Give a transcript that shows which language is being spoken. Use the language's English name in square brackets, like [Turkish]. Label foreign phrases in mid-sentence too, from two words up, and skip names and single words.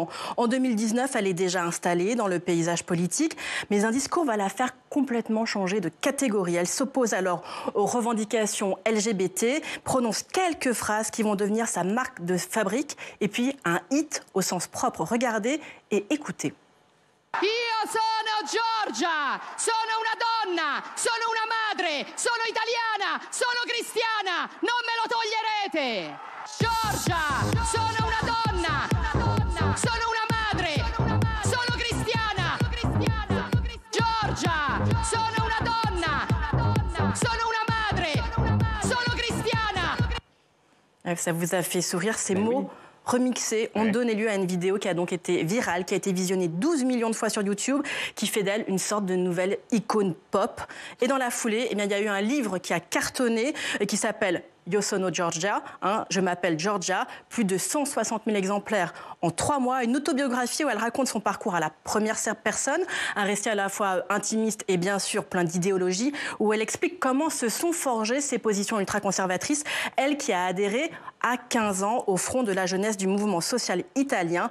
[French] En 2019, elle est déjà installée dans le paysage politique, mais un discours va la faire complètement changer de catégorie. Elle s'oppose alors aux revendications LGBT, prononce quelques phrases qui vont devenir sa marque de fabrique, et puis un hit au sens propre. Regardez et écoutez. [Italian] Io sono Giorgia, sono una donna, sono una madre, sono italiana, sono cristiana, non me lo toglierete. Giorgia, sono una donna, sono una madre, sono cristiana. Giorgia, sono una donna, sono una madre, sono cristiana. [French] Ça vous a fait sourire ces mots remixé, ont donné lieu à une vidéo qui a donc été virale, qui a été visionnée 12 millions de fois sur YouTube, qui fait d'elle une sorte de nouvelle icône pop. Et dans la foulée, il y a eu un livre qui a cartonné, qui s'appelle Io sono Giorgia, je m'appelle Giorgia, plus de 160 000 exemplaires en 3 mois, une autobiographie où elle raconte son parcours à la première personne, un récit à la fois intimiste et bien sûr plein d'idéologie, où elle explique comment se sont forgées ses positions ultra-conservatrices, elle qui a adhéré à 15 ans au front de la jeunesse du mouvement social italien.